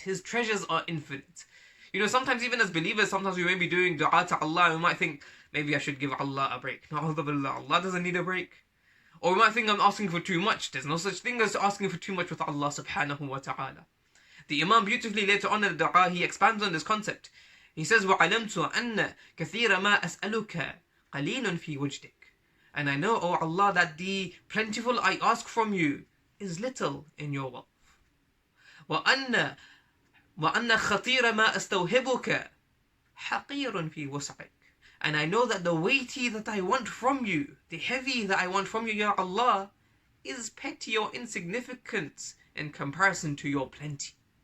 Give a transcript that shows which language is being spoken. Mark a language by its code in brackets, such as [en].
[en] His treasures are infinite. Sometimes even as believers, sometimes we may be doing dua to Allah and we might think, maybe I should give Allah a break. Na'udhu billah, Allah doesn't need a break. Or we might think I'm asking for too much. There's no such thing as asking for too much with Allah subhanahu wa ta'ala. The Imam beautifully later on in the dua, he expands on this concept. [ar] He says, وَعَلَمْتُ أَنَّ كَثِيرَ مَا أَسْأَلُكَ قَلِيلٌ فِي وُجْدِكَ. [en] And I know, O Allah, that the plentiful I ask from you is little in your wealth. [ar] وَأَنَّ خَطِيرَ مَا أَسْتَوْهِبُكَ حَقِيرٌ فِي وُسْعِكَ. [en] And I know that the weighty that I want from you, the heavy that I want from you, Ya Allah, is petty or insignificant in comparison to your plenty.